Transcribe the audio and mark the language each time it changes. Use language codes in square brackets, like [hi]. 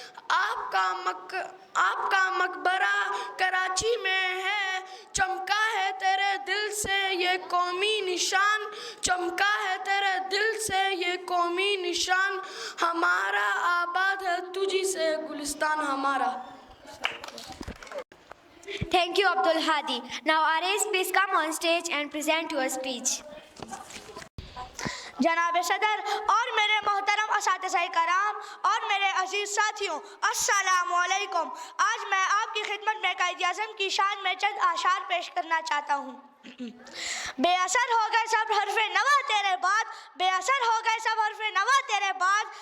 [ur] آپ کا مقبرہ کراچی میں ہے. چمکا ہے تیرے دل سے یہ قومی نشان، چمکا ہے تیرے دل سے یہ قومی نشان. ہمارا آباد ہے تجھی سے گلستان ہمارا. [en] Thank you, Abdul Hadi. Now Ares, please come on stage and present your speech. [ur] جناب صدر اور میرے محترم اساتذہ کرام اور میرے عزیز ساتھیوں، السلام علیکم. آج میں آپ کی خدمت میں قائد-اعظم کی شان میں چند اشعار پیش کرنا چاہتا ہوں. بے اثر ہو گئے سب حرف نوا تیرے بعد، بے اثر ہو گئے سب حرف نوا تیرے بعد.